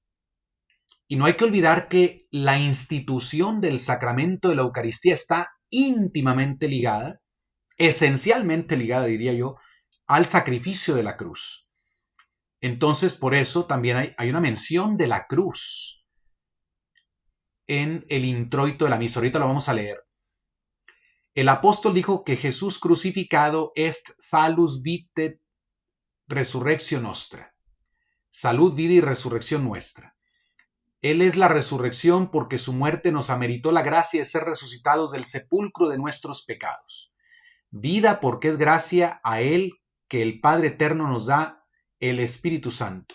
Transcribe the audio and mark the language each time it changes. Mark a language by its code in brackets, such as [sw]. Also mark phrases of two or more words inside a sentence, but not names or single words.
[es] Y no hay que olvidar que la institución del sacramento de la Eucaristía está íntimamente ligada, esencialmente ligada, diría yo, al sacrificio de la cruz. Entonces, por eso también hay una mención de la cruz en el introito de la misa. Ahorita lo vamos a leer. El apóstol dijo que Jesús crucificado [la] est salus vitae resurrectio nostra. [es] Salud, vida y resurrección nuestra. Él es la resurrección porque su muerte nos ameritó la gracia de ser resucitados del sepulcro de nuestros pecados. Vida porque es gracia a Él que el Padre Eterno nos da el Espíritu Santo.